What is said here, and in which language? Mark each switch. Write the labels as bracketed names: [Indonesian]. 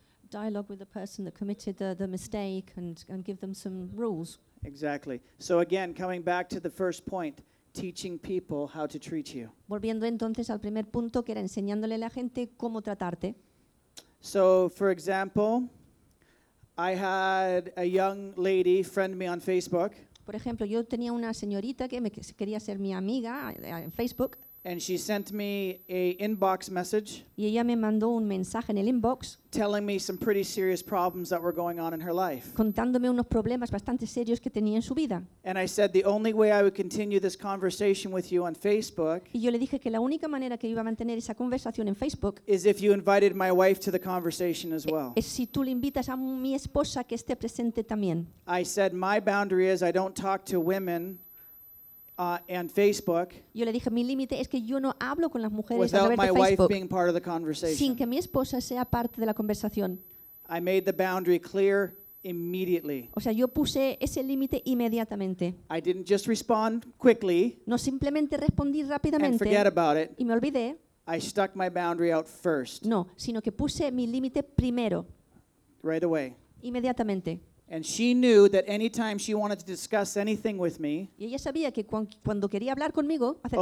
[English] Dialogue with the person that committed the mistake and give them some rules. Exactly. So again, coming back to the first point, teaching people how to treat you. [Spanish] Volviendo entonces al primer punto, que era enseñándole a la gente cómo tratarte. [English] So, for example, I had a young lady friend me on Facebook. [Spanish] Por ejemplo, yo tenía una señorita que me quería ser mi amiga en Facebook. [English] And she sent me a inbox message. [Spanish] Y ella me mandó un mensaje en el inbox. [English] Telling me some pretty serious problems that were going on in her life. [Spanish] Contándome unos problemas bastante serios que tenía en su vida. [English] And I said the only way I would continue this conversation with you on Facebook. [Spanish] Y yo le dije que la única manera que iba a mantener esa conversación en Facebook. [English] Is if you invited my wife to the conversation as well. [Spanish] Es si tú le invitas a mi esposa que esté presente también. [English] I said my boundary is I don't talk to women. And Facebook. [Spanish] Yo le dije, mi límite es que yo no hablo con las mujeres [English] without [Spanish] a través [English] my [Spanish] de Facebook, [English] wife being part of the conversation. [Spanish] Sin que mi esposa sea parte de la conversación. [English] I made the boundary clear immediately. [Spanish] O sea, yo puse ese límite inmediatamente. [English] I didn't just respond quickly. [Spanish] No simplemente respondí rápidamente. [English] And forget about it. [Spanish] Y me olvidé. [English] I stuck my boundary out first. [Spanish] No, sino que puse mi límite primero. [English] Right away. [Spanish] Inmediatamente. [English] And she knew that anytime she wanted to discuss anything with me, [Spanish] y ella sabía que cuando quería hablar conmigo acerca